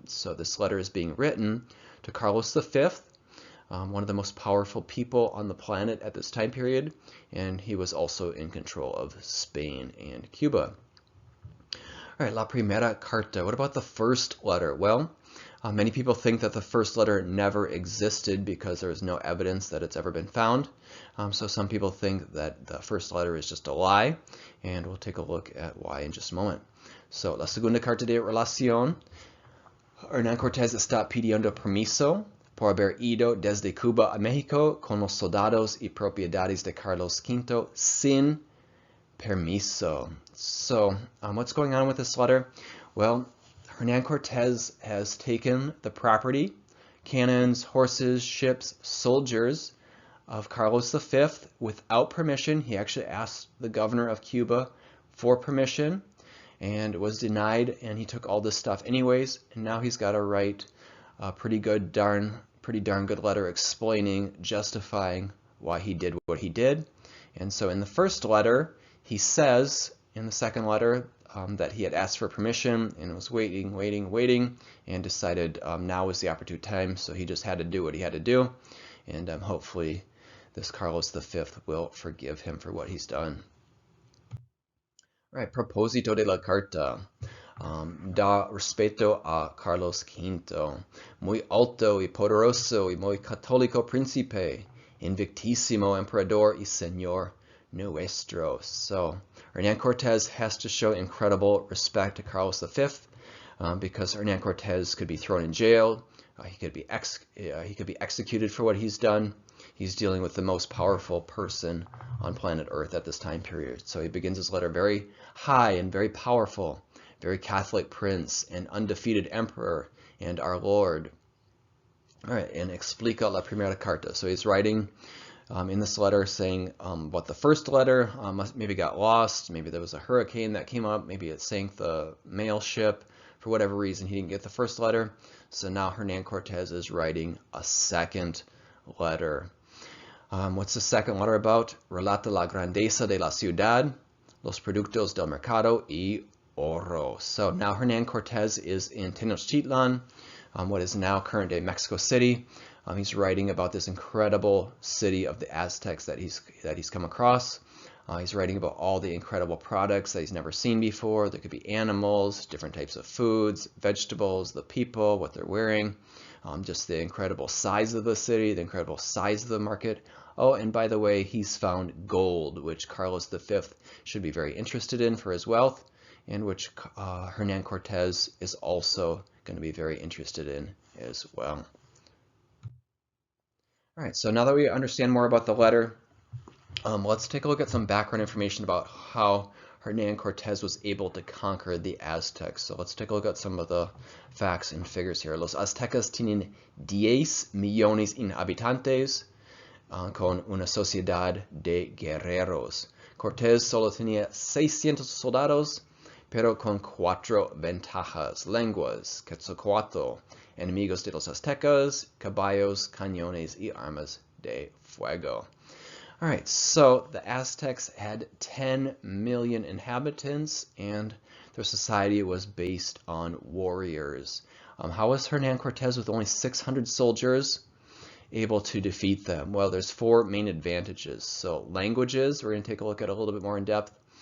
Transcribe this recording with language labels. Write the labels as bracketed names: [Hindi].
[English] So this letter is being written to Carlos V, one of the most powerful people on the planet at this time period, and he was also in control of Spain and Cuba. All right, [Spanish] la primera carta. [English] What about the first letter? Well, many people think that the first letter never existed because there is no evidence that it's ever been found. So some people think that the first letter is just a lie, and we'll take a look at why in just a moment. So, [Spanish] la segunda carta de relación. Hernán Cortés está pidiendo permiso por haber ido desde Cuba a México con los soldados y propiedades de Carlos V sin permiso. [English] So, what's going on with this letter? Well, Hernán Cortés has taken the property, cannons, horses, ships, soldiers of Carlos V without permission. He actually asked the governor of Cuba for permission and was denied, and he took all this stuff anyways, and now he's got to write a pretty darn good letter explaining, justifying why he did what he did. And so in the first letter, he says in the second letter that he had asked for permission and was waiting, and decided now was the opportune time, so he just had to do what he had to do. And hopefully this Carlos V will forgive him for what he's done. Right, [Spanish] proposito de la carta. Da respeto a Carlos V, muy alto y poderoso y muy católico príncipe, invictísimo emperador y señor nuestro. [English] So Hernán Cortés has to show incredible respect to Carlos V because Hernán Cortés could be thrown in jail, he could be executed for what he's done. He's dealing with the most powerful person on planet Earth at this time period. So he begins his letter very high and very powerful, very Catholic prince and undefeated emperor and our Lord. All right, and [Spanish] explica la primera carta. [English] So he's writing in this letter saying what the first letter maybe got lost, maybe there was a hurricane that came up, maybe it sank the mail ship. For whatever reason, he didn't get the first letter. So now Hernán Cortés is writing a second letter. What's the second letter about? [Spanish] Relata la grandeza de la ciudad, los productos del mercado y oro. [English] So now Hernán Cortés is in Tenochtitlan, what is now current-day Mexico City. He's writing about this incredible city of the Aztecs that he's come across. He's writing about all the incredible products that he's never seen before. There could be animals, different types of foods, vegetables, the people, what they're wearing. Just the incredible size of the city, the incredible size of the market. Oh, and by the way, he's found gold, which Carlos V should be very interested in for his wealth, and which Hernán Cortés is also going to be very interested in as well. All right, so now that we understand more about the letter, let's take a look at some background information about how Hernán Cortés was able to conquer the Aztecs. So let's take a look at some of the facts and figures here. [Spanish] Los Aztecas tienen 10 millones inhabitantes con una sociedad de guerreros. Cortés solo tenía 600 soldados, pero con 4 ventajas: lenguas, Quetzalcoatl, enemigos de los Aztecas, caballos, cañones y armas de fuego. [English] All right, so the Aztecs had 10 million inhabitants, and their society was based on warriors. How was Hernán Cortés, with only 600 soldiers, able to defeat them? Well, there's 4 main advantages. So languages, we're going to take a look at a little bit more in depth.